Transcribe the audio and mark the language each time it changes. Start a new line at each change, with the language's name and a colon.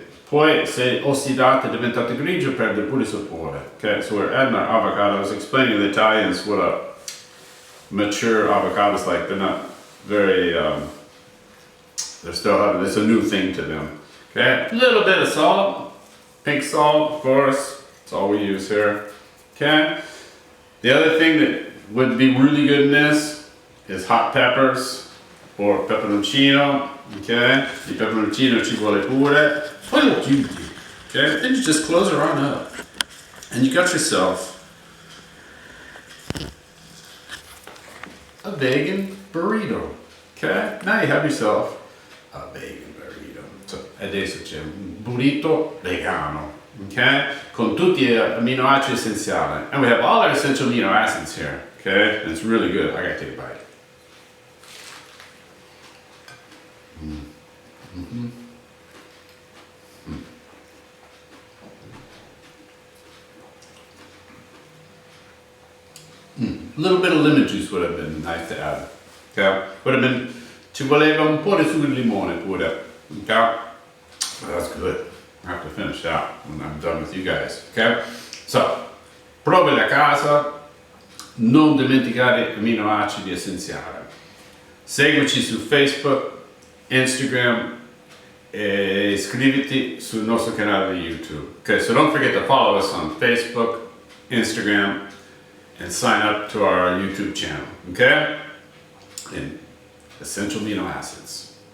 Italian: Poi se ossidata è diventato grigio, perde pure il sapore, ok?
English: So we're adding our avocado. I was explaining to the Italians what a mature avocado is like. They're not very, it's a new thing to them, okay? A little bit of salt, pink salt, of course. That's all we use here. Okay. The other thing that would be really good in this is hot peppers or peperoncino. Okay.
Italian: The peperoncino ci vuole pure. Poi lo chiudi. Okay.
English: Then you just close it on up, and you got yourself a vegan burrito. Okay. Now you have yourself a vegan burrito.
Italian: So adesso c'è un burrito vegano.
English: Okay,
Italian: con tutti gli amminoacidi essenziali,
English: and we have all our essential amino acids here. Okay, and it's really good. I gotta take a bite. A little bit of lemon juice would have been nice to add.
Italian: Okay, ci voleva un po' di succo di limone pure.
English: Okay, but that's good. I have to finish that when I'm done with you guys, okay?
Italian: So, provi a casa, non dimenticare amminoacidi essenziali. Seguici su Facebook, Instagram e iscriviti sul nostro canale di YouTube.
English: Okay, so don't forget to follow us on Facebook, Instagram, and sign up to our YouTube channel, okay? And essential amino acids.